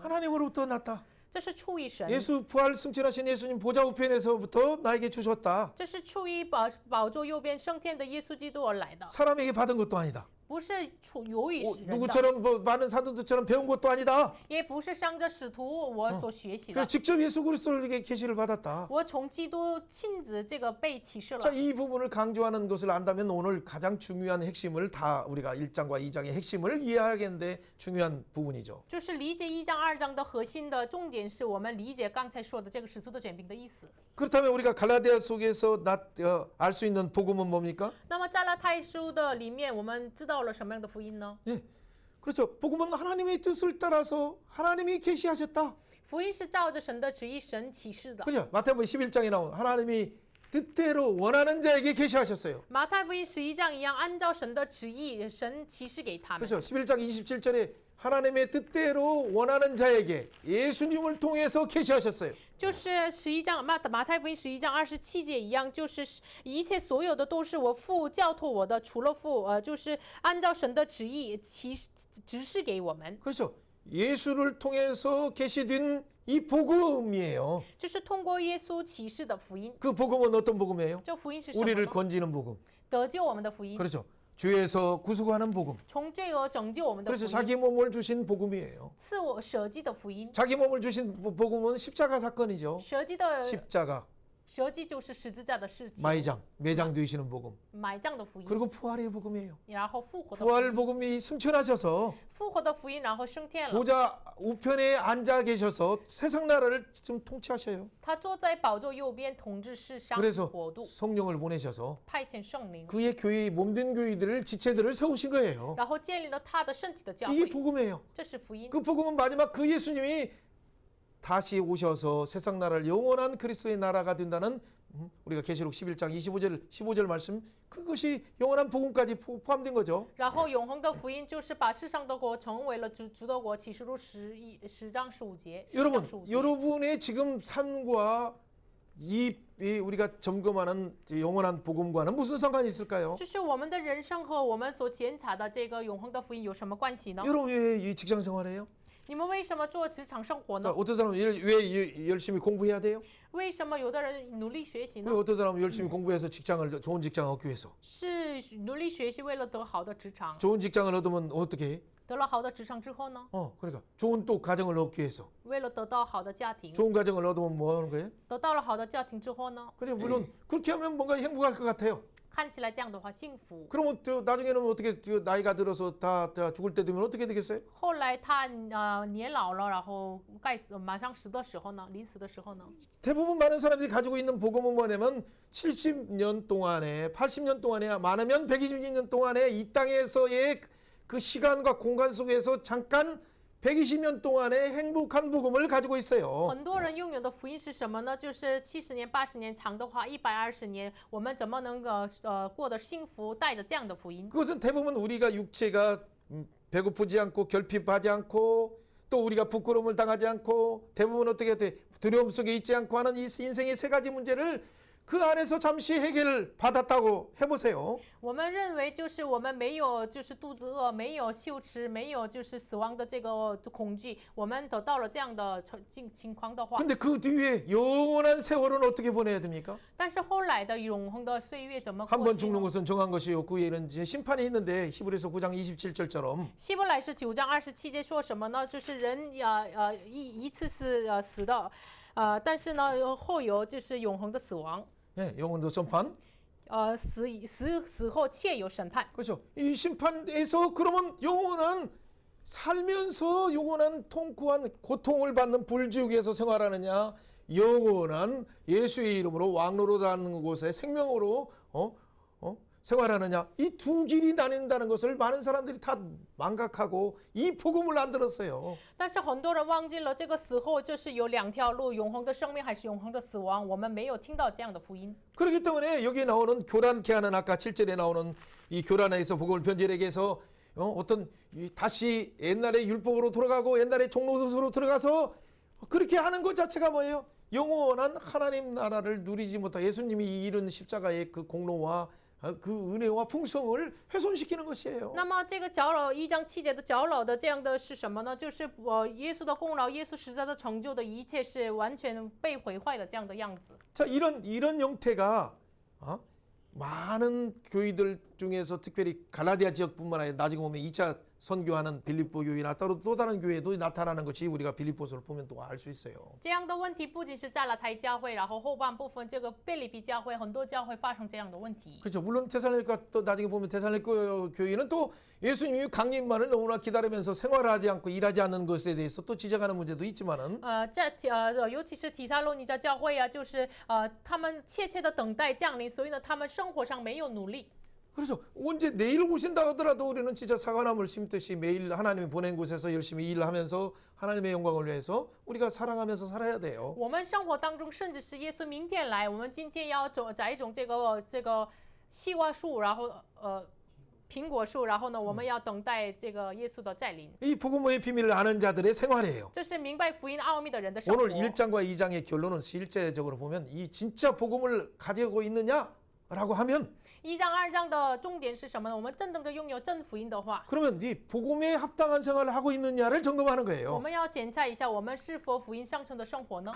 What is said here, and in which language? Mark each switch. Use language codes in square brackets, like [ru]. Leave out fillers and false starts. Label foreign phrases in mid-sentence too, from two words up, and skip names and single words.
[ko] 하나님으로부터 났다. [zh] 这是出于神。 [ko] 예수 부활 승천하신 예수님 보좌 우편에서부터 나에게 주셨다. [zh] 这是出于宝座右边升天的耶稣基督而来的， [ko] 사람에게 받은 것도 아니다. [zh] 不是由于人的， [ko] 누구처럼 뭐 많은 사도들처럼 배운 것도 아니다. [zh] 也不是向着使徒我所学习的 [ko] 그래서 。 직접 예수 그리스도에게 계시를 받았다. [zh] 我从基督亲自这个被启示了 [ko] 자, 。이 부분을 강조하는 것을 안다면 오늘 가장 중요한 핵심을 다 우리가 1장과 2장의 핵심을 이해하겠는데 중요한 부분이죠. [zh] 就是理解1章2章的核心的重点，是我们理解刚才说的这个使徒的权柄的意思。 [ko] 그렇다면 우리가 갈라디아 속에서 알 수 있는 복음은 뭡니까? [zh] 那么加拉太书的里面，我们知道了什么样的福音呢？ [ko] 예, 그렇죠. 복음은 하나님의 뜻을 따라서 하나님이 계시하셨다. [zh] 福音是照着神的旨意，神启示的。 [ko] 그죠? 마태복음 11장에 나온 하나님이 뜻대로 원하는 자에게 계시하셨어요. [zh] 马太福音11章一样，按照神的旨意，神启示给他们。 [ko] 그렇죠. 11장 27절에 하나님의 뜻대로 원하는 자에게 예수님을 통해서 계시하셨어요. [zh] 就是11章马太福音11章27节一样，就是一切所有的都是我父教托我的，除了父，就是按照神的旨意指示给我们， [ko] 그렇죠. 예수를 통해서 계시된 이 복음이에요. [zh] 就是通过耶稣启示的福音。 [ko] 그 복음은 어떤 복음이에요? [zh] 这福音是什么 [ko] 우리를 [zh] 呢？ [ko] 건지는 복음. [zh] 得救我们的福音， [ko] 그렇죠. 죄에서 구속하는 복음. [zh] 从罪恶拯救我们的福 [ko] 그렇죠. [zh] 音， [ko] 자기 몸을 주신 복음이에요. [zh] 赐我舍己的福音。 [ko] 자기 몸을 주신 복음은 십자가 사건이죠. [zh] 舍己的 [ko] 십자가, [zh] 舍己就是十字架的事情， [ko] 마이장, 매장 되시는 복음. [zh] 埋葬的福音， [ko] 그리고 부활의 복음이에요. [zh] 然后复活的福 [ko] 부활 [zh] 音， [ko] 복음이 승천하셔서 [zh] 复活的福音，然后升天了。 [ko] 보좌 우편에 앉아 계셔서 세상 나라를 지금 통치하셔요. [zh] 他坐在宝座右边，统治世上 [ko] 그래서 [zh] 国度， [ko] 성령을 보내셔서 [zh] 派遣圣灵， [ko] 그의 교회 몸된 교회들을 지체들을 세우신 거예요. [zh] 然后建立了他的身体的教 [ko] 이게 [zh] 会， [ko] 복음이에요. [zh] 这是福音。 [ko] 그 복음은 마지막 그 예수님이 다시 오셔서 세상 나라를 영원한 그리스도의 나라가 된다는 우리가 계시록 11장 15절 말씀 그것이 영원한 복음까지 포함된 거죠. [zh] 然后永恒的福音就是把世上的国成为了主的国。启示录10章15节。10章 [ko] 여러분, [zh] 15节 [ko] 여러분의 지금 삶과 이 우리가 점검하는 영원한 복음과는 무슨 상관이 있을까요? [zh] 就是我们的人生和我们所检查的这个永恒的福音有什么关系呢？ [ko] 여러분 왜 이 직장 생활해요? [zh] 你们为什么做职场生活呢？ [ko] 어떤 사람은 왜 열심히 공부해야 돼요? [zh] 为什么有的人努力学习呢 [ko] 그리고 ？ 어떤 사람은 열심히 공부해서 좋은 직장을 얻기 위해서. [zh] 是努力学习为了得好的职场， [ko] 좋은 직장을 얻으면 어떻게 해? [zh] 得了好的职场之后呢？ [ko] 그러니까 좋은 또 가정을 얻기 위해서. [zh] 为了得到好的家庭， [ko] 좋은 가정을 얻으면 뭐 하는 거예요? [zh] 得到了好的家庭之后呢？ [ko] 그래 물론 그렇게 하면 뭔가 행복할 것 같아요. [zh] 看起来这样的话幸福。 [ko] 그러면 저 나중에는 어떻게 저 나이가 들어서 다 죽을 때 되면 어떻게 되겠어요? [zh] 后来他年老了，然后马上死的时候呢，临死的时候呢， [ko] 대부분 많은 사람들이 가지고 있는 복음은 뭐냐면 70년 동안에 80년 동안에 많으면 120년 동안에 이 땅에서의 그 시간과 공간 속에서 잠깐 120년 동안의 행복한 복음을 가지고 있어요. [zh] 很多人拥有的福音是什么呢？就是70年、80年，长的话120年，我们怎么能过得幸福，带着这样的福音？ [ko] 그것은 대부분 우리가 육체가 배고프지 않고 결핍하지 않고 또 우리가 부끄러움을 당하지 않고 대부분 어떻게 돼? 두려움 속에 있지 않고 하는 이 인생의 세 가지 문제를 그 안에서 잠시 해결을 받았다고 해보세요. [zh] 我们认为就是我们没有就是肚子饿，没有羞耻，没有就是死亡的这个恐惧，我们得到了这样的情况的话， [ko] 근데 그 뒤에 영원한 세월은 어떻게 보내야 됩니까? [zh] 但是后来的永恒的岁月怎么 [ko] 한 [zh] 过 [ko] 번 [zh] 去 [ko] 죽는 [zh] 呢？ [ko] 것은 정한 것이요 그 위에는 이제 심판이 있는데 히브리서 9장 27절처럼 [zh] 希伯来是9章27节说什么呢？就是人一次是死的，但是呢后有就是永恒的死亡， [ko] 예, 영원도 심판. [zh] 死后且有审判。 [ko] 그렇죠. 이 심판에서 그러면 영원한 살면서 영원한 통쿠한 고통을 받는 불지옥에서 생활하느냐, 영원한 예수의 이름으로 왕노릇하는 곳에 생명으로 생활하느냐, 이 두 길이 나뉜다는 것을 많은 사람들이 다 망각하고 이 복음을 안 들었어요. [zh] 但是很多人忘记了这个死后就是有2条路，永恒的生命还是永恒的死亡，我们没有听到这样的福音。 [ko] 그렇기 때문에 여기에 나오는 교란케 하는 아까 7절에 나오는 이 교란에서 복음을 변질하게 해서 어떤 다시 옛날의 율법으로 돌아가고 옛날의 종로릇으로 들어가서 그렇게 하는 것 자체가 뭐예요? 영원한 하나님 나라를 누리지 못하 예수님이 이룬 십자가의 그 공로와 그 은혜와 풍성을 훼손시키는 것이에요. [zh] 那么这个搅扰1章7节的搅扰的这样的是什么呢？就是耶稣的功劳，耶稣实在的成就的一切是完全被毁坏的这样的样子。 [ko] 자, 이런 형태가 많은 교회들 중에서 특별히 갈라디아 지역뿐만 아니라 나중에 보면 2차 선교하는 빌립보 교회나 또 다른 교회도 나타나는 것이 우리가 빌립보서를 보면 또 알 수 있어요. [zh] 这样的问题不仅是加拉太教会，然后后半部分这个腓立比教会，很多教会发生这样的问题。 [ko] 그렇죠. 물론 테살로니가 또 나중에 보면 테살로니가 교회는 또 예수님이 강림만을 너무나 기다리면서 생활하지 않고 일하지 않는 것에 대해서 또 지적하는 문제도 있지만은 [zh] 尤其是提撒罗尼迦教会啊，就是他们切切的等待降临，所以呢，他们生活上没有努力。 [ko] 그래서 언제 내일 오신다 하더라도 우리는 진짜 사과나무를 심듯이 매일 하나님이 보낸 곳에서 열심히 일하면서 하나님의 영광을 위해서 우리가 사랑하면서 살아야 돼요. [zh] 我们生活当中，甚至是耶稣明天来，我们今天要栽种这个西瓜树，然后苹果树，然后呢，我们要等待这个耶稣的再临。 [ko] 이 복음의 비밀을 아는 자들의 생활이에요. [zh] 这是明白福音奥秘的人的生活。 [ko] 오늘 1장과 2장의 결론은 실제적으로 보면 이 진짜 복음을 가지고 있느냐라고 하면 [zh] 1 章2章的重点是什么呢？我们真正的拥有真福音的话， [ko] 그러면 이 복음에 합당한 생활을 하고 있느냐를 점검하는 [zh] 我 [ko] 거예요. [zh] 们要检查一下我们是否福音上升的生活呢？